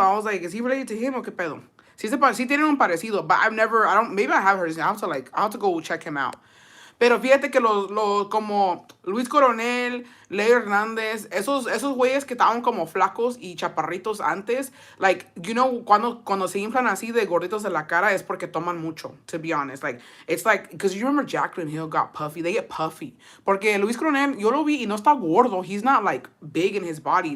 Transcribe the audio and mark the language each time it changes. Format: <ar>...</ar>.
<en>I was like, is he related to him or</en> <es>qué pedo? Sí tienen un parecido,</es> <en>but maybe I have heard his name. I have to go check him out.</en> <es>Pero fíjate que como Luis Coronel, Leo Hernández, esos güeyes que estaban como flacos y chaparritos antes,</es> <en>like, you know,</en> <es>cuando se inflan así de gorditos de la cara es porque toman mucho,</es> <en>to be honest. Like, it's like, because you remember Jacqueline Hill got puffy. They get puffy.</en> <es>Porque Luis Coronel, yo lo vi y no está gordo.</es> <en>He's not, like, big in his body.</en>